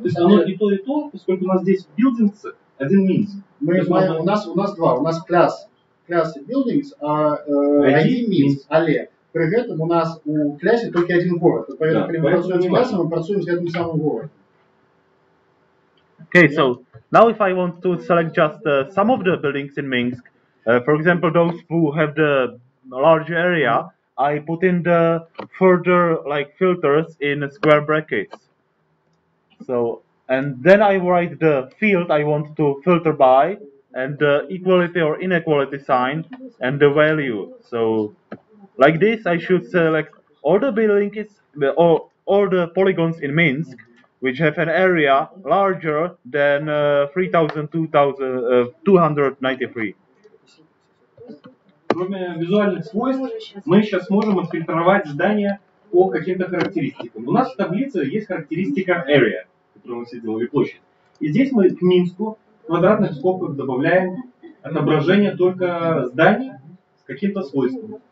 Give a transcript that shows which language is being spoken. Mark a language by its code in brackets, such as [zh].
[ru] То есть оно и то, поскольку у нас здесь в buildings один Минск. У нас два. У нас класс buildings, а ID Минск, але при этом у нас у классе только один город. Поэтому, когда мы працуем с классом, мы працуем с этим самым городом. [en] Okay, so now if I want to select just some of the buildings in Minsk, for example, those who have the large area, I put in the further like filters in square brackets. So, and then I write the field I want to filter by, and the equality or inequality sign, and the value. So, like this, I should select all the buildings or all the polygons in Minsk, which have an area larger than 3,293. [ru] Кроме визуальных свойств, мы сейчас можем отфильтровать здания по каким-то характеристикам. У нас в таблице есть характеристика area, которую мы все делали, площадь. И здесь мы к Минску в квадратных скобках добавляем отображение только зданий с каким-то свойством.